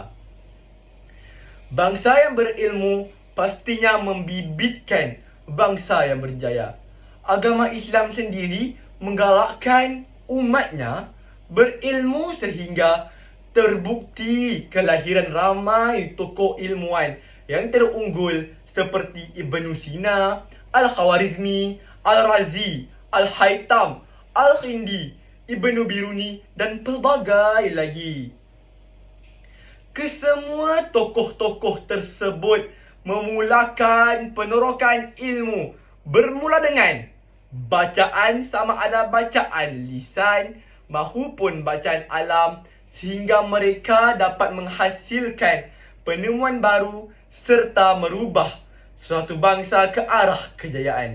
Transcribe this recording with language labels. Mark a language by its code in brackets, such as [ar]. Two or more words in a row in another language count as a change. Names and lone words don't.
[ms] Bangsa yang berilmu pastinya membibitkan bangsa yang berjaya. Agama Islam sendiri menggalakkan umatnya berilmu sehingga terbukti kelahiran ramai tokoh ilmuwan yang terunggul seperti Ibnu Sina, Al-Khawarizmi, Al-Razi, Al-Haytham, Al-Khindi, Ibnu Biruni dan pelbagai lagi. Kesemua tokoh-tokoh tersebut memulakan penerokan ilmu bermula dengan bacaan, sama ada bacaan lisan maupun bacaan alam, sehingga mereka dapat menghasilkan penemuan baru serta merubah suatu bangsa ke arah kejayaan.